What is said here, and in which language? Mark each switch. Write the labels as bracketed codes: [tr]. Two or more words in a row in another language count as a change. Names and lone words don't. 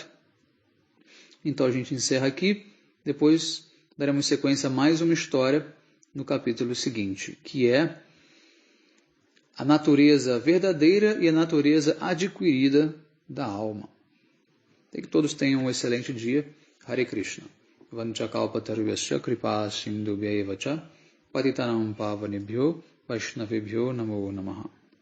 [pt] Então a gente encerra aqui, depois daremos sequência a mais uma história no capítulo seguinte, que é a natureza verdadeira e a natureza adquirida da alma. Que todos tenham um excelente dia. [sa] हरे कृष्ण. वाञ्छाकल्पतरुभ्यश्च कृपासिन्धुभ्य एव च पतितानां पावनेभ्यो वैष्णवेभ्यो नमो नमः.